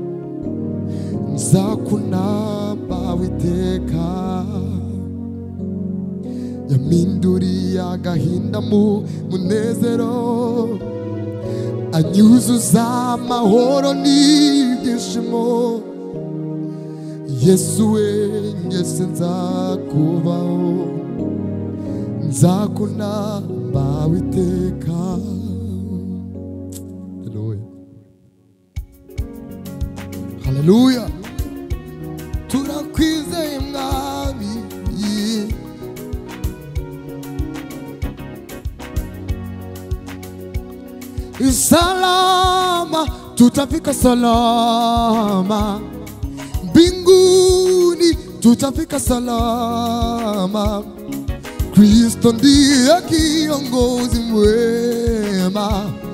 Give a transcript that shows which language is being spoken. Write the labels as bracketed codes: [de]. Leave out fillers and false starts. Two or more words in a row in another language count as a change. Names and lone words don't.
[rw] nzakunamba witeka yaminduriye agahinda mu munezero anyuzuza amahoro n'ibyishimo Yesu we nje sinzakubaho nzakunamba witeka haleluya turakwizeye mwami [sw] salama tutafika salama mbinguni tutafika salama Kristo ndiye kiongozi mwema